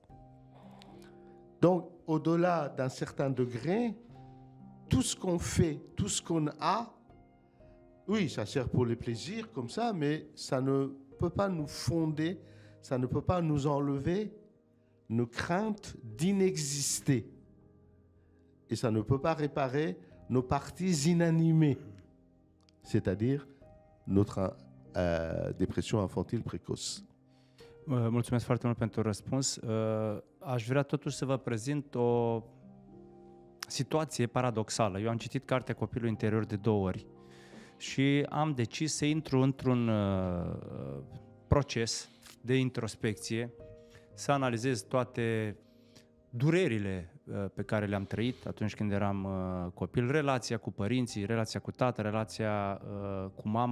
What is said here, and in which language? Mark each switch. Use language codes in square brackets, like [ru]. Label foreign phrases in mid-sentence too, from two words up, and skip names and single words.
[fr] Donc, au-delà d'un certain degré, tout ce qu'on fait, tout ce qu'on a, oui, ça sert pour les plaisirs comme ça, mais ça ne peut pas nous fonder, ça ne peut pas nous enlever nos craintes d'inexister. Et ça ne peut pas réparer nos parties inanimées, c'est-à-dire notre dépression infantile précoce. [ro] Mulțumesc foarte mult pentru răspuns. Aș vrea totuși să vă prezint o situație paradoxală. Eu am citit cartea Copilul interior de 2 ori și am decis să intru într-un proces de introspecție, să analizez toate durerile pe care le-am trăit atunci când eram copil, relația cu părinții, relația cu tată, relația cu mama.